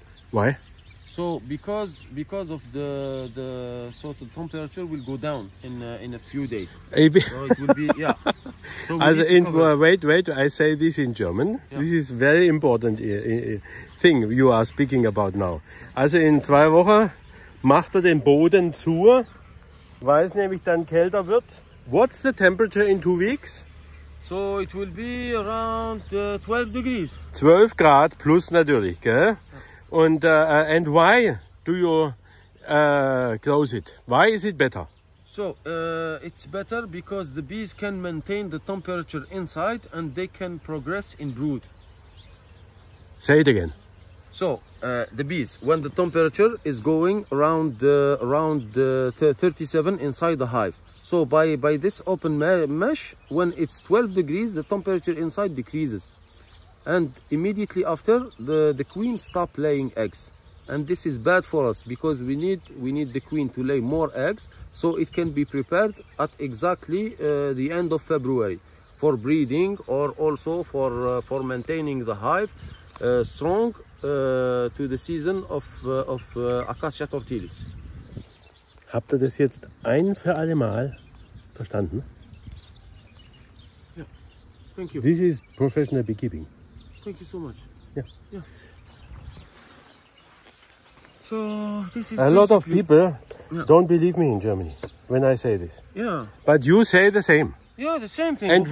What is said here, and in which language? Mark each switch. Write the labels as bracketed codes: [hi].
[en] Why? So because of the temperature will go down in a few days. So it will be So Also wait, I say this in German. Yeah. This is very important thing you are speaking about now. [de] Also in 2 Wochen macht den Boden zu, weil es nämlich dann kälter wird. [en] What's the temperature in 2 weeks? So it will be around 12 degrees. [de] 12 Grad plus natürlich, gell? Und [en] and why do you close it? Why is it better? So it's better because the bees can maintain the temperature inside and they can progress in brood. Say it again. So the bees, when the temperature is going around 37 inside the hive. So by this open mesh, when it's 12 degrees, the temperature inside decreases. And immediately after, the queen stop laying eggs. And this is bad for us because we need the queen to lay more eggs so it can be prepared at exactly the end of February for breeding or also for maintaining the hive strong to the season of Acacia tortilis. [de] Habt ihr das jetzt ein für alle Mal verstanden? [en] Yeah. Thank you. This is professional beekeeping. Thank you so much. Yeah. So this is a lot of basically- people Yeah. don't believe me in Germany when I say this. Yeah. But you say the same. Yeah, the same thing. And of